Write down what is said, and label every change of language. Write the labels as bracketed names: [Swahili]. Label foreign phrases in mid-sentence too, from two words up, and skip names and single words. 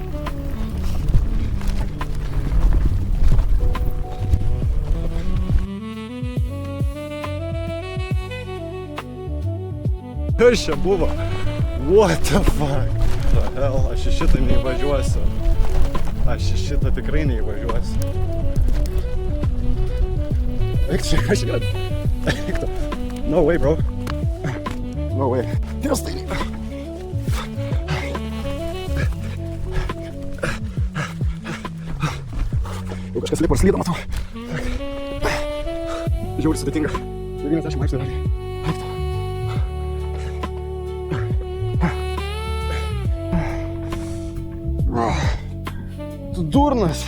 [Lithuanian] Kas čia buvo? [English] What the fuck? The hell, [Lithuanian] aš į šitą neįvažiuosiu. Aš į šitą tikrai neįvažiuosiu. Eik čia, aš gad. Eik to. [English] No way, bro. No way. [Lithuanian] Dievas, tai... Jau kažkas lipo ir slydo, matau. Žiauriai sudėtinga. 90 laipsnių raliai. Eik to. Tu durnas.